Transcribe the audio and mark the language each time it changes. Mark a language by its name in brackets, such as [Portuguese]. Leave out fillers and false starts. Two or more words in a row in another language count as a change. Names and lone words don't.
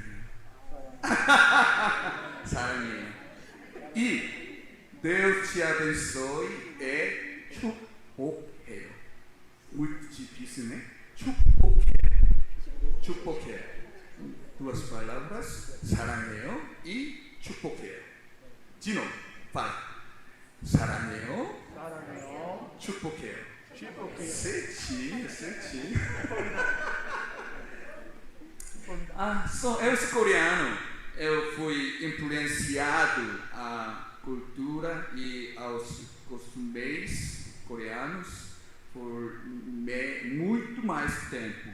[Korean] 사랑해요. 사랑해요. [Portuguese] E Deus te abençoe é 축복해요. Muito difícil, né? 축복해요. Duas palavras, saran해요 e 축복해요. De novo, fala. [Korean] 사랑해요. 축복해요. [Portuguese] certinho. Eu sou coreano. Eu fui influenciado à cultura e aos costumes coreanos por muito mais tempo.